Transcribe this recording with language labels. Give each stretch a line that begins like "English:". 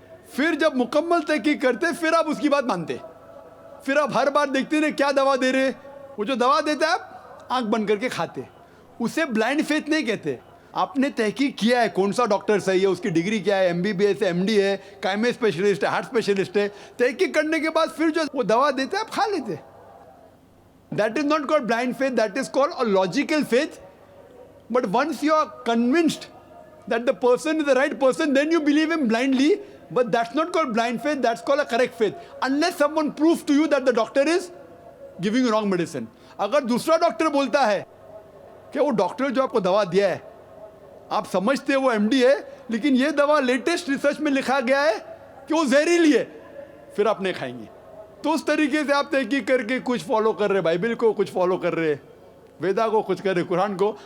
Urdu: پھر جب مکمل تحقیق کرتے پھر آپ اس کی بات مانتے. پھر آپ ہر بار دیکھتے ہیں کیا دوا دے رہے, وہ جو دوا دیتا ہے آپ آنکھ بند کر کے کھاتے. اسے بلائنڈ فیتھ نہیں کہتے. آپ نے تحقیق کیا ہے کون سا ڈاکٹر صحیح ہے, اس کی ڈگری کیا ہے, MBBS ہے, MD ہے, کائمے اسپیشلسٹ ہے, ہارٹ اسپیشلسٹ ہے. تحقیق کرنے کے بعد پھر جو وہ دوا دیتے ہیں آپ کھا لیتے.
English: That is not called blind faith, that is called a logical faith. But once you are convinced that the person is the right person, then you believe him blindly. But that's not called blind faith, that's called a correct faith. Unless someone proves to you that the doctor is giving you wrong medicine.
Urdu: اگر دوسرا doctor بولتا ہے کہ وہ doctor جو آپ کو دوا دیا ہے آپ سمجھتے وہ MD ہے, لیکن یہ دوا لیٹسٹ ریسرچ میں لکھا گیا ہے کہ وہ زہریلی ہے, پھر آپ نہیں کھائیں گے. تو اس طریقے سے آپ تحقیق کر کے کچھ فالو کر رہے, بائبل کو کچھ فالو کر رہے, ویدا کو کچھ کر رہے, قرآن کو.